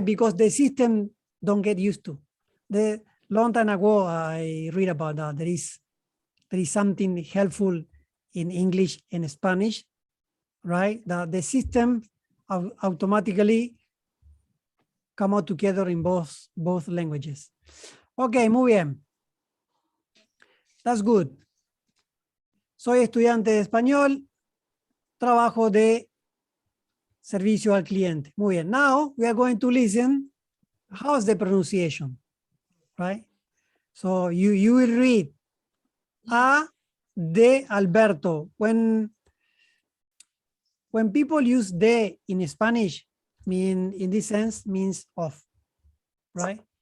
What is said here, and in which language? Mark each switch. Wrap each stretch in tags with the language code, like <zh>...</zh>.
<en>Because the system don't get used to. The long time ago, I read about that. There is something helpful in English and Spanish, right? That the system automatically come out together in both languages. Okay,</en> <es>muy bien.</es> <en>That's good.</en> <es>Soy estudiante de español, trabajo de servicio al cliente. Muy bien.</es> <en>Now we are going to listen. How's the pronunciation? Right? So you will read A de Alberto. When people use de in Spanish, in this sense means of, right?</en>